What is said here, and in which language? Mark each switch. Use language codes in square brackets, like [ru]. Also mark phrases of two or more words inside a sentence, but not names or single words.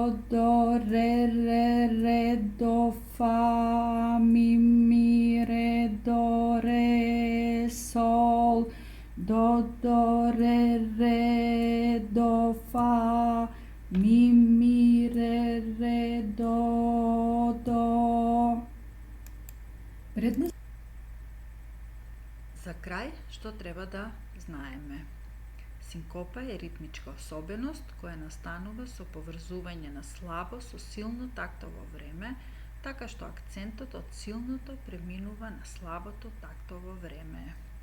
[mk] do, re, do, fa, mi, re, do, re, sol, do, re, do, fa, mi, re, do. Предна За крај, што треба да знаеме? Синкопа е ритмичка особеност која настанува со поврзување на слабо со силно тактово време, така што акцентот од силното преминува на слабото тактово време.